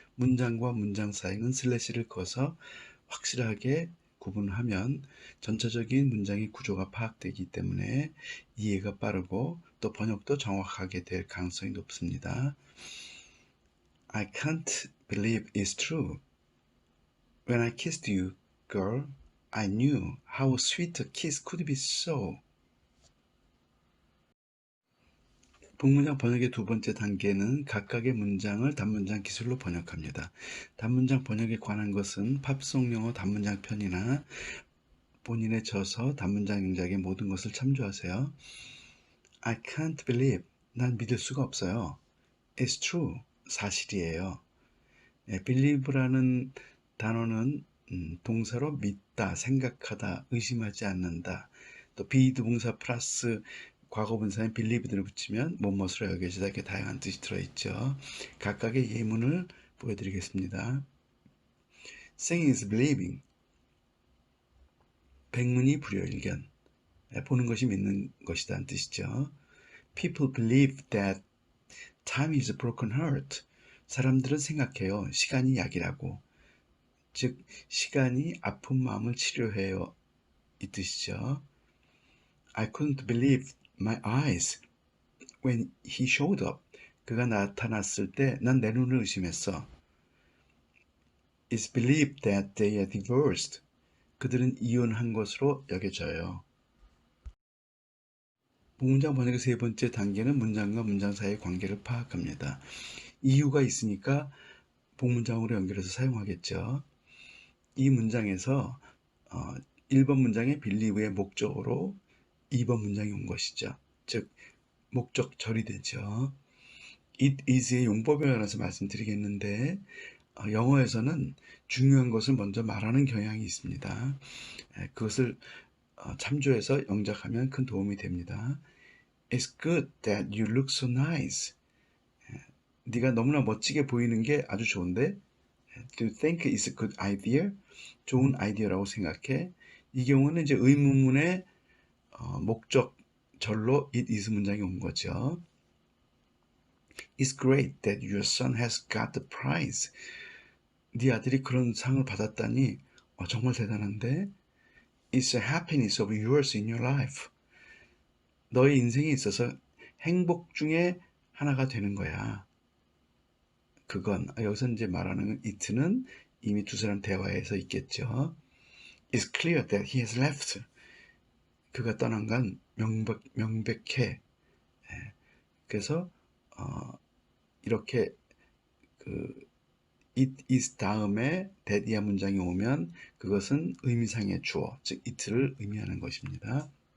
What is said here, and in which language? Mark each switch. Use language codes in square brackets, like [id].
[ko] 문장과 문장 사이는 슬래시를 그어서 확실하게 구분하면 전체적인 문장의 구조가 파악되기 때문에 이해가 빠르고 또 번역도 정확하게 될 가능성이 높습니다. [en] I can't believe it's true. When I kissed you, girl, I knew how sweet a kiss could be so. [ko] 복문장 번역의 두 번째 단계는 각각의 문장을 단문장 기술로 번역합니다. 단문장 번역에 관한 것은 팝송 영어 단문장 편이나 본인의 저서 단문장 영작의 모든 것을 참조하세요. [en] I can't believe, [ko] 난 믿을 수가 없어요. [en] It's true, [ko] 사실이에요. believe라는 단어는 동사로 믿다, 생각하다, 의심하지 않는다. 또 비동사 플러스 과거분사인 believe를 붙이면 무엇으로 여겨지다, 이렇게 다양한 뜻이 들어있죠. 각각의 예문을 보여드리겠습니다. [en] Seeing is believing. [ko] 백문이 불여일견. 보는 것이 믿는 것이다는 뜻이죠. [en] People believe that time is a broken heart. [ko] 사람들은 생각해요. 시간이 약이라고. 즉 시간이 아픈 마음을 치료해요, 이 뜻이죠. [en] I couldn't believe my eyes when he showed up. [ko] 그가 나타났을 때 난 내 눈을 의심했어. [en] It's believed that they are divorced. [ko] 그들은 이혼한 것으로 여겨져요. 복문장 번역의 세 번째 단계는 문장과 문장 사이의 관계를 파악합니다. 이유가 있으니까 복문장으로 연결해서 사용하겠죠. 이 문장에서 1번 문장의 believe의 목적으로 2번 문장이 온 것이죠. 즉 목적절이 되죠. It is의 용법에 관해서 말씀드리겠는데 영어에서는 중요한 것을 먼저 말하는 경향이 있습니다. 그것을 참조해서 영작하면 큰 도움이 됩니다. [en] It's good that you look so nice. [ko] 네가 너무나 멋지게 보이는 게 아주 좋은데 [en] Do you think it's a good idea? [ko] 좋은 아이디어라고 생각해. 이 경우는 이제 의문문의 목적절로 it is 문장이 온 거죠. [en] It's great that your son has got the prize. [ko] 네 아들이 그런 상을 받았다니 정말 대단한데. [en] It's a happiness of yours in your life. [ko] 너의 인생에 있어서 행복 중에 하나가 되는 거야. 그건 여기서 이제 말하는 it는 이미 두 사람 대화에서 있겠죠. [en] It's clear that he has left. [ko] 그가 떠난 건 명백해. 그래서 이렇게 it is 다음에 that이야 문장이 오면 그것은 의미상의 주어, 즉 it를 의미하는 것입니다.